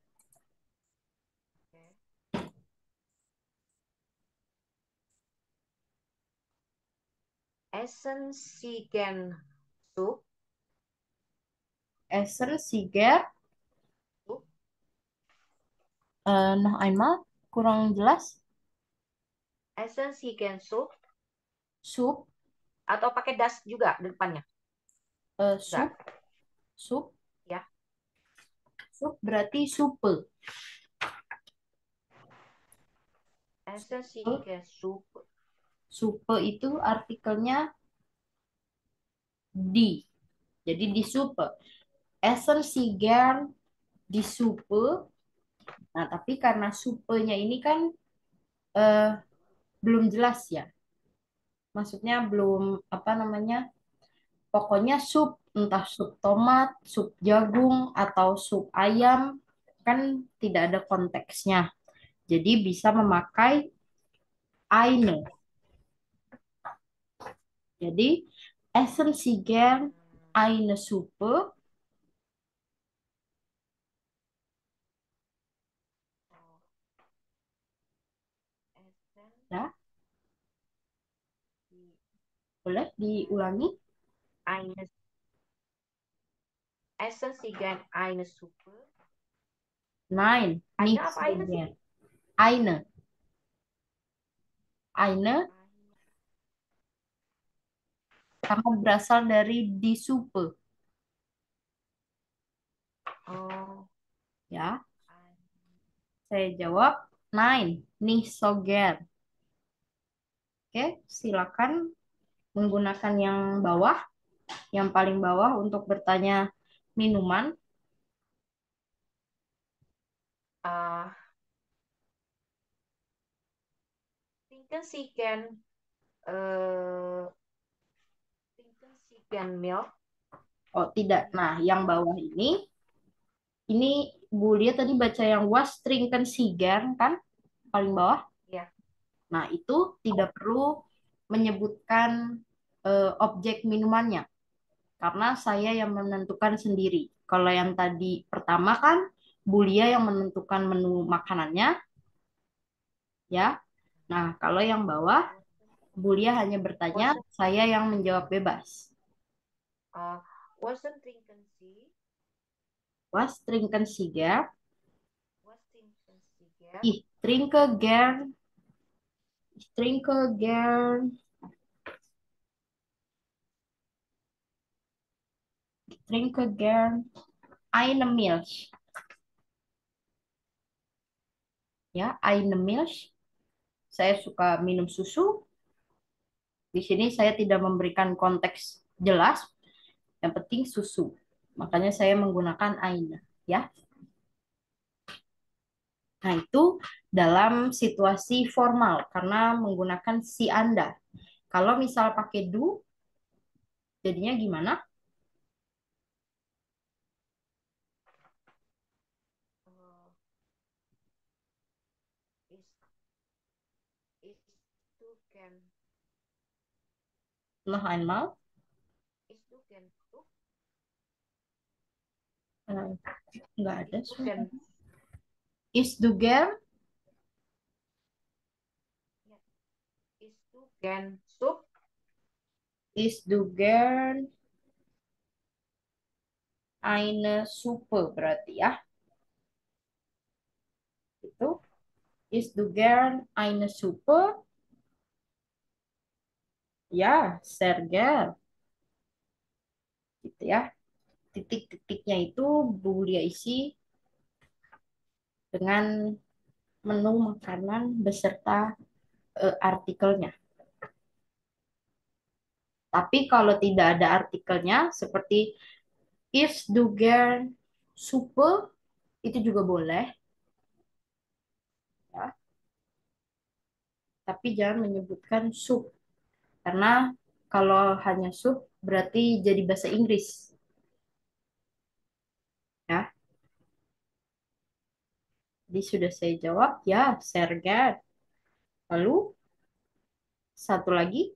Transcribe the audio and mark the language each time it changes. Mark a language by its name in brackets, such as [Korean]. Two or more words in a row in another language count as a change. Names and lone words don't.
[Indonesian] Oke. [German] Essen Siegen Sup. Essen, Siger, Sup. noch einmal, [Indonesian] kurang jelas. [German] Essen Sie gern Sup? [Indonesian] Sup, Atau pakai das juga depannya? sup, Enggak, sup, ya. sup berarti supe. [German] Essen Sie Supe, gern Sup? [Indonesian] supe itu artikelnya di. Jadi di supe. [German] Essen Sie gern di supe. [Indonesian] Nah, tapi karena supenya ini kan eh, belum jelas ya. Maksudnya belum apa namanya? Pokoknya sup, entah sup tomat, sup jagung, atau sup ayam, kan tidak ada konteksnya. Jadi bisa memakai eine. Jadi [German] essen Sie gern eine Suppe? Oh, Essen [Indonesian] Ya, [German] Sie [Indonesian] boleh diulangi? [German] eine, Essen Sie gern eine Suppe? Nein, Eine nicht [Indonesian] apa so eine sih? [German] gern. Eine. Eine [Indonesian] karena berasal dari [German] die Suppe. [Indonesian] Oh, Ya, [German] eine. [Indonesian] saya jawab [German] nein, nicht so gern. [Indonesian] Oke, silakan menggunakan yang bawah, yang paling bawah untuk bertanya minuman. [German] Ah, trinken Sie gern äh, trinken Sie gern Milch? [Indonesian] Oh, tidak. Nah, yang bawah ini Bu Lia tadi baca yang [German] was trinken sigar [Indonesian] kan? Paling bawah. Ya. Nah, itu tidak perlu menyebutkan objek minumannya karena saya yang menentukan sendiri. Kalau yang tadi pertama kan Bu Lia yang menentukan menu makanannya, ya. Nah, kalau yang bawah Bu Lia hanya bertanya, [German] Was, [Indonesian] saya yang menjawab bebas. [German] was trinken Sie? Was trinken sigar? Was trinken Sie gern? Ich trinke gern, ich trinke gern, ich trinke gern eine Milch. Ya, eine Milch. [Indonesian] Saya suka minum susu. Di sini saya tidak memberikan konteks jelas, yang penting susu. Makanya saya menggunakan eine, ya. Nah, itu dalam situasi formal karena menggunakan si Anda. Kalau misal pakai do, jadinya gimana? [German] Uh, ist du gern, Noch einmal. ist du gern Sup? [Indonesian] Eh, nggak ada [German] Ist du [Indonesian] suara. [German] gern, Is du gern? ja, ist du gern Sup? Is du gern eine Suppe [Indonesian] berarti ya. Itu. [German] Is du gern eine Suppe? Ya, sehr gern. [Indonesian] Gitu ya. Titik-titiknya itu Bu Lia isi dengan menu makanan beserta artikelnya. Tapi kalau tidak ada artikelnya, seperti [German] is du gern Suppe, [Indonesian] itu juga boleh. Ya. Tapi jangan menyebutkan sup. Karena kalau hanya sup, berarti jadi bahasa Inggris. Ya. Jadi sudah saya jawab, ya, [German] sehr gern. [Indonesian] Lalu, satu lagi,